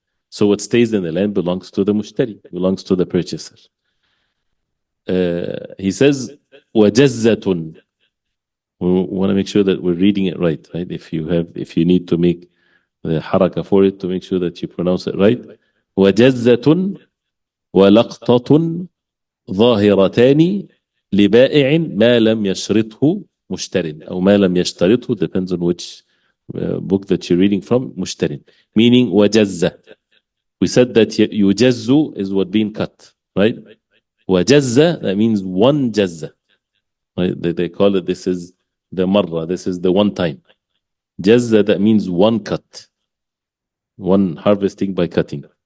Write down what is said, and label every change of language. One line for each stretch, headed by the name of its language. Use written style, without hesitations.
English: So what stays in the land belongs to the mushtari, belongs to the purchaser. He says, وَجَزَّةٌ. We want to make sure that we're reading it right? If you need to make the haraka for it, to make sure that you pronounce it right.
Arabic: وَجَزَّةٌ وَلَقْطَةٌ ظَاهِرَتَانِ لِبَائِعٍ مَا لَمْ يَشْرِطْهُ مُشْتَرٍ, أو مَا لَمْ يَشْتَرِطْهُ,
English: depends on which book that you're reading from.
Arabic: مُشْتَرٍ, meaning وَجَزَّ.
English: We said that يُجَزُّ is what being cut, right? وَجَزَّ, that means one jazza. Right? They call it, this is the marra, this is the one time. Jazza, that means one cut. One harvesting by cutting.